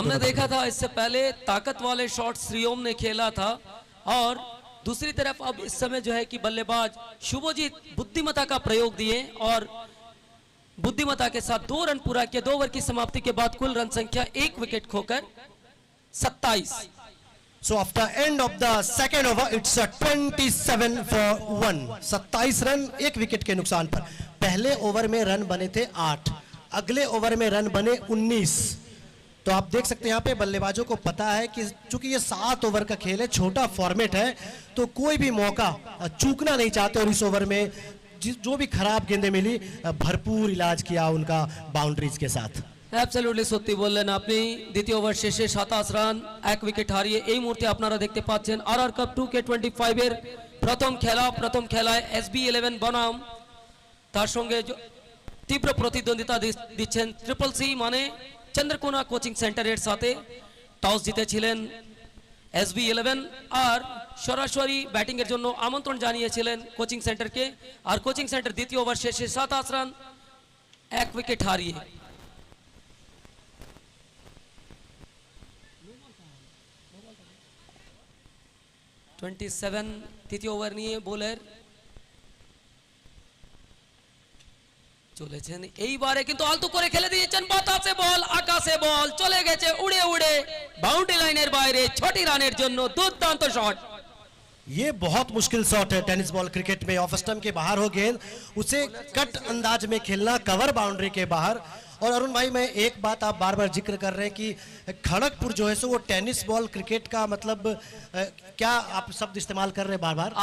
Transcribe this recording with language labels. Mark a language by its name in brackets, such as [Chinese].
[Hindi] हमने देखा था इससे पहले ताकत वाले शॉट श्रीओम ने खेला था, और दूसरी तरफ अब इस समय जो है कि बल्लेबाज शुभजीत बुद्धिमत्ता का प्रयोग दिए और बुद्धिमत्ता के साथ 2 रन पूरा किया। 2 ओवर की समाप्ति के बाद कुल रन संख्या 1 wicket Khokhar 27। [English] So after end of the second over, it's a 27 for 1. [Hindi] 27 run 1 wicket के नुकसान पर। पहले ओवर में रन बने थे 8, अगले ओवर में रन बने 19। तो आप देख सकते हैं यहाँ पे बल्लेबाजों को पता है कि चूंकि ये 7 ओवर का खेल है, छोटा फॉर्मेट है, तो कोई भी मौका चूकना नहीं चाहते। और इस ओवर में जो भी खराब गेंदें मिली, भरपूर इलाज किया उनका बाउंड्रीज के साथ। [Bangla] অ্যাবসলিউটলি সত্যি বললেন আপনি। দ্বিতীয় ওভার শেষে 27 রান 1 উইকেট হারিয়ে এই মুহূর্তে আপনারা দেখতে পাচ্ছেন আরআর কাপ 2K25 এর প্রথম খেলায় SB11 বনাম তার সঙ্গে তীব্র প্রতিদ্বন্দ্বিতা দিচ্ছেন ট্রিপল সি মানে চন্দ্রকোনা কোচিং সেন্টারের সাথে। টস জিতেছিলেন SB11 আর সরাসরি ব্যাটিং এর জন্য আমন্ত্রণ জানিয়েছিলেন কোচিং সেন্টারকে। আর কোচিং সেন্টার দ্বিতীয় ওভার শেষে 27 রান 1 উইকেট হারিয়ে 27 তৃতীয় ওভার নিয়ে বোলার চলেছেন। এইবারে কিন্তু আলতু করে খেলে দিয়েছেন, বাতাসে বল, আকাশে বল, চলে গেছে উড়ে উড়ে বাউন্ডারি লাইনের বাইরে। 6টি রানের জন্য দুর্দান্ত শট। [Hindi] ये बहुत मुश्किल शॉट है टेनिस बॉल क्रिकेट में। ऑफ स्टंप के बाहर हो गेंद, उसे कट अंदाज में खेलना कवर बाउंड्री के बाहर। और अरुण भाई, मैं एक बात आप बार बार जिक्र कर रहे हैं कि खड़गपुर जो है सो वो टेनिस बॉल क्रिकेट का मतलब क्या आप शब्द इस्तेमाल कर रहे हैं बार बार?